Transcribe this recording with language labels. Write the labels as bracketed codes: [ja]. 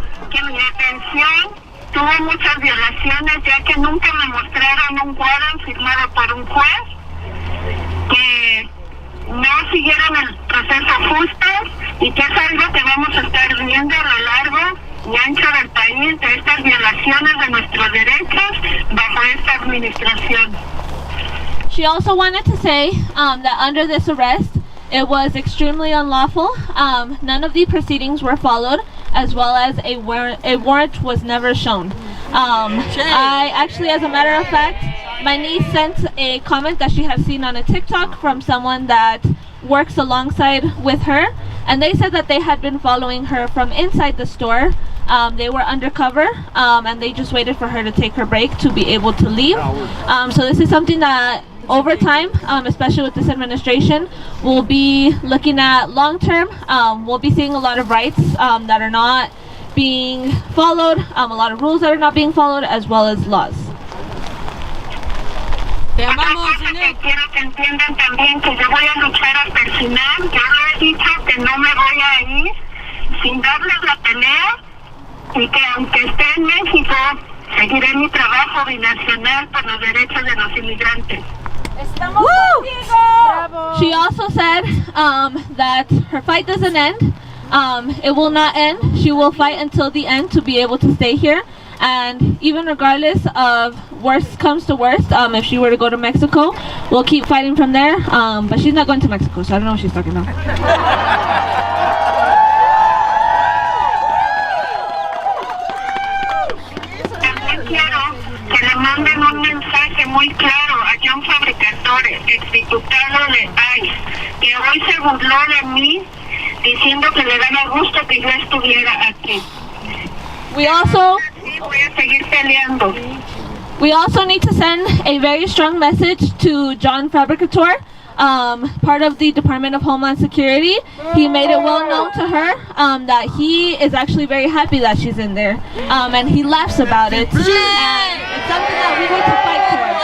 [es] Que mi detención tuvo muchas violaciones, ya que nunca me mostraron un warrant firmado por un juez, que no siguieron el proceso justo y que es algo que vamos a estar viendo a lo largo y ancho del país, de estas violaciones de nuestros derechos bajo esta administración. [en] She also wanted to say that under this arrest, it was extremely unlawful. None of the proceedings were followed, as well as a warrant was never shown. I actually, as a matter of fact, my niece sent a comment that she had seen on a TikTok from someone that works alongside with her, and they said that they had been following her from inside the store. They were undercover, and they just waited for her to take her break to be able to leave. So this is something that over time, especially with this administration, we'll be looking at long term. We'll be seeing a lot of rights that are not being followed, a lot of rules that are not being followed, as well as laws. [es] Otra cosa que quiero que entiendan también, que yo voy a luchar hasta el final. Yo le he dicho que no me voy a ir sin darles la pelea, y que aunque esté en México, seguiré mi trabajo binacional por los derechos de los inmigrantes. [en] She also said that her fight doesn't end. It will not end. She will fight until the end to be able to stay here. And even regardless of worst comes to worst, if she were to go to Mexico, we'll keep fighting from there. But she's not going to Mexico, so I don't know what she's talking about. [es] También quiero que le manden un mensaje muy claro a John Fabricatore, exdiputado de ICE, que hoy se burló de mí diciendo que le daba gusto que yo estuviera aquí. [en] We also [es] Voy a seguir peleando. [en] We also need to send a very strong message to John Fabricatore, part of the Department of Homeland Security. He made it well known to her that he is actually very happy that she's in there, and he laughs about it. And it's something that we need to fight for.